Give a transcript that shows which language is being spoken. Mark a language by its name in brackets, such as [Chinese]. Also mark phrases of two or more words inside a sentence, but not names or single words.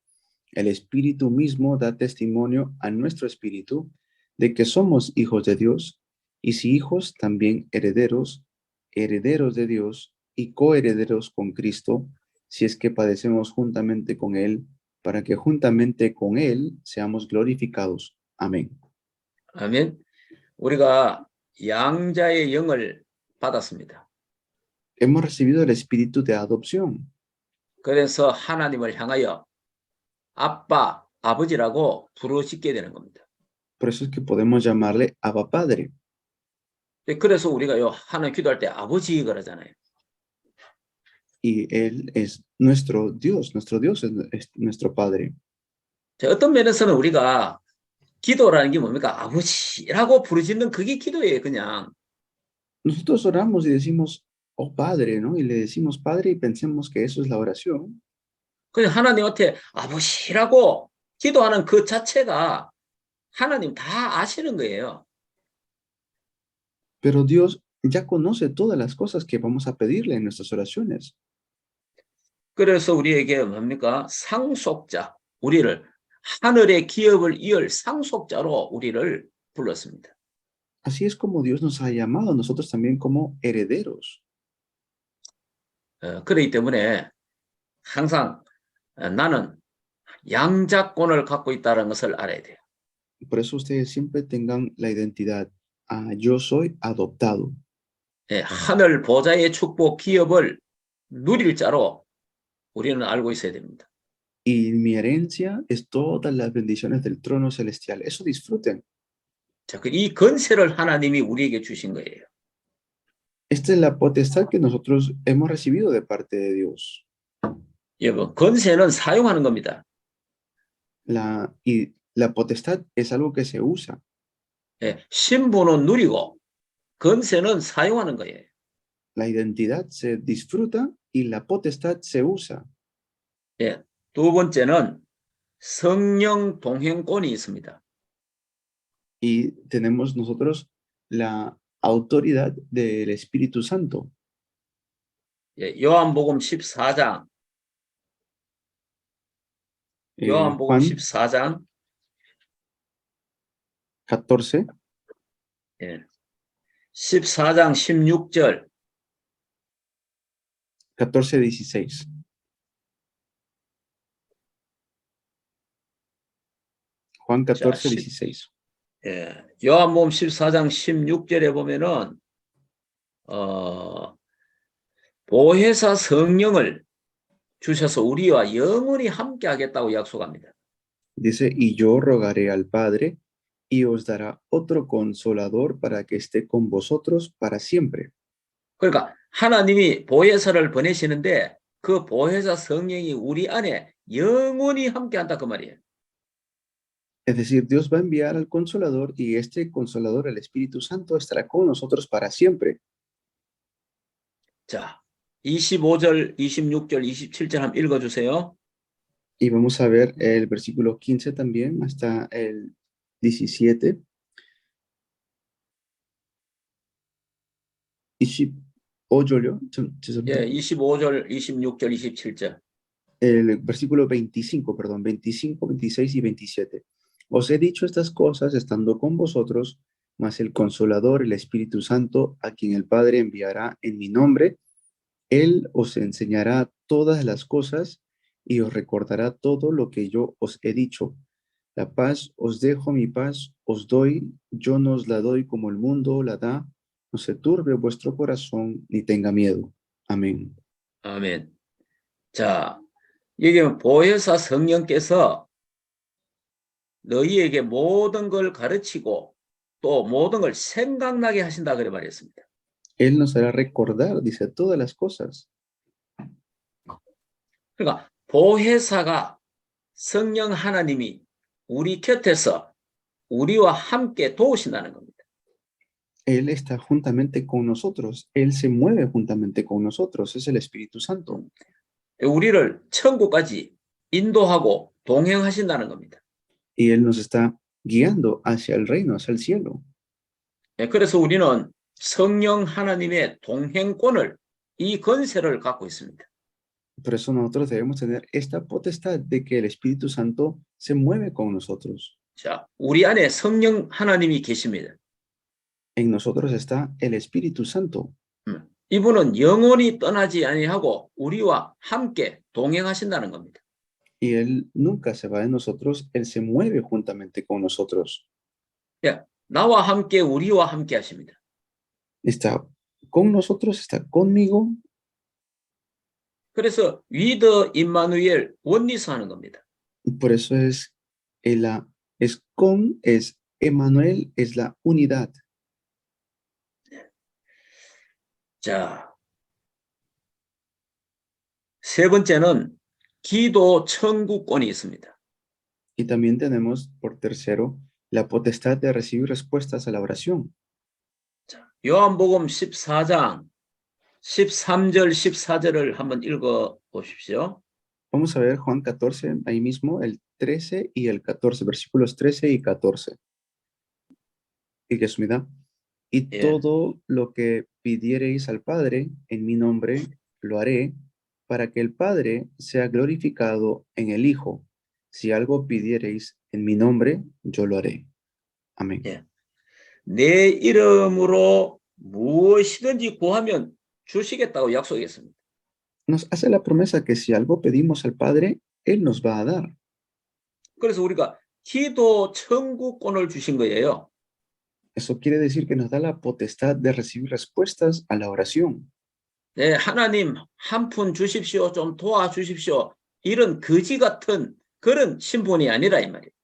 [Spanish] El Espíritu mismo da testimonio a nuestro espíritu de que somos hijos de Dios, y si hijos, también herederos, herederos de Dios y coherederos con Cristo, si es que padecemos juntamente con Él, para que juntamente con Él seamos glorificados. Amén. [Korean] 아멘. 우리가 양자의 영을 받았습니다. [Spanish] Hemos recibido el espíritu de adopción. [Korean] 그래서 하나님을 향하여 아빠, 아버지라고 부르짖게 되는 겁니다. [Spanish] Por eso es que podemos llamarle Abba Padre. [Korean] 그래서 우리가요, 하나님 기도할 때 아버지 그러잖아요. [Spanish] Y Él es nuestro Dios es nuestro Padre. [Korean] 자, 어떤 면에서는 우리가 기도라는 게 뭡니까? 아버지라고 부르짖는 그게 기도예요, 그냥. [Spanish] Nosotros oramos y decimos, oh Padre, ¿no? Y le decimos Padre y pensemos que eso es la oración. [Korean] 그냥 하나님한테 아버지라고 기도하는 그 자체가 하나님 다 아시는 거예요. [Spanish] Pero Dios ya conoce todas las cosas que vamos a pedirle en nuestras oraciones. [Korean] 그래서 우리에게 뭡니까? 상속자, 우리를 하늘의 기업을 이을 상속자로 우리를 불렀습니다. [Spanish] Así es como Dios nos ha llamado a nosotros también como herederos. [Korean] 그렇기 때문에 항상 나는 양자권을 갖고 있다는 것을 알아야 돼요. [Spanish] Por eso ustedes siempre tengan la identidad. Yo soy adoptado. [Korean] 하늘 보좌의 축복 기업을 누릴 자로 우리는 알고 있어야 됩니다. [Spanish] Y mi herencia es todas las bendiciones del trono celestial. Eso disfruten. [Korean] 자, 이 건세를 하나님이 우리에게 주신 거예요. [Spanish] Esta es la potestad que nosotros hemos recibido de parte de Dios. [Korean] 여러분, 건세는 사용하는 겁니다. [Spanish] Y la potestad es algo que se usa. [Korean] 신분은 누리고 건세는 사용하는 거예요. [Spanish] La identidad se disfruta y la potestad se usa. [Korean] 두 번째는 성령 동행권이 있습니다. [Spanish] Y tenemos nosotros la autoridad del Espíritu Santo. [Korean] 요한복음 14장 요한복음 Juan 14장 14, 14장 16절 [Spanish] 14, 16. Juan 14, 16. [Korean] 요한복음 14장 16절에 보면은 보혜사 성령을 주셔서 우리와 영원히 함께 하겠다고 약속합니다. [Spanish] Dice, y yo rogaré al Padre y os dará otro consolador para que esté con vosotros para siempre. [Korean] 그러니까 하나님이 보혜사를 보내시는데 그 보혜사 성령이 우리 안에 영원히 함께 한다 그 말이에요. [Spanish] Es decir, Dios va a enviar al consolador y este consolador, el Espíritu Santo, estará con nosotros para siempre. [Korean] 자, 25절, 26절, 27절 한번 읽어주세요. [Spanish] Y vamos a ver el versículo 15 también hasta el 17. [Korean] 25절요? 25절, 26절, 27절. [Spanish] El versículo 25, perdón, 25, 26 y 27. Os he dicho estas cosas estando con vosotros, mas el Consolador, el Espíritu Santo, a quien el Padre enviará en mi nombre, Él os enseñará todas las cosas y os recordará todo lo que yo os he dicho. La paz os dejo, mi paz os doy, yo no os la doy como el mundo la da. No se turbe vuestro corazón ni tenga miedo. Amén. [Korean] 아멘. 자, 여기 보혜사 성령께서 너희에게 모든 걸 가르치고 또 모든 걸 생각나게 하신다 그래 말했습니다. [Spanish] Él nos hará recordar, dice, todas las cosas. [Korean] 그러니까 보혜사가 성령 하나님이 우리 곁에서 우리와 함께 도우신다는 겁니다. [Spanish] Él está juntamente con nosotros. Él se mueve juntamente con nosotros. Es el Espíritu Santo. [Korean] 우리를 천국까지 인도하고 동행하신다는 겁니다. [Spanish] Y Él nos está guiando hacia el reino, hacia el cielo. [Korean] 그래서 우리는 성령 하나님의 동행권을, 이 권세를 갖고 있습니다. [Spanish] Por eso nosotros debemos tener esta potestad de que el Espíritu Santo se mueve con nosotros. [Korean] 자, 우리 안에 성령 하나님이 계십니다. [Spanish] En nosotros está el Espíritu Santo. [Korean] 이분은 영원히 떠나지 아니하고 우리와 함께 동행하신다는 겁니다. [Spanish] y Él nunca se va de nosotros, Él se mueve juntamente con nosotros. [Korean] 예, 나와 함께 우리와 함께 하십니다. [Spanish] Está con nosotros, está conmigo. [Korean] 그래서 위더 임마누엘 원리스 하는 겁니다. [Spanish] Por eso es con, es Emmanuel, es la unidad. [Korean] 자, 세 번째는 기도 청구권이 있습니다. [Spanish] Y también tenemos, por tercero, la potestad de recibir respuestas a la oración. [Korean] 자, 요한복음 14장 13절 14절을 한번 읽어 보십시오. [Spanish] Vamos a ver Juan 14, ahí mismo, el 13 y el 14, versículos 13 y 14. Y que sumida. Y [Korean] 예. [Spanish] todo lo que pidiereis al Padre en mi nombre, lo haré, para que el Padre sea glorificado en el Hijo. Si algo pidiereis en mi nombre, yo lo haré. Amén. [Korean] 예. 내 이름으로 무엇이든지 구하면 주시겠다고 약속했습니다. [Spanish] Nos hace la promesa que si algo pedimos al Padre, Él nos va a dar. [Korean] 그래서 우리가 기도 청구권을 주신 거예요. [Spanish] Eso quiere decir que nos da la potestad de recibir respuestas a la oración. [Korean] 네, 하나님 한 푼 주십시오. 좀 도와주십시오. 이런 거지 같은 그런 신분이 아니라 이 말이에요.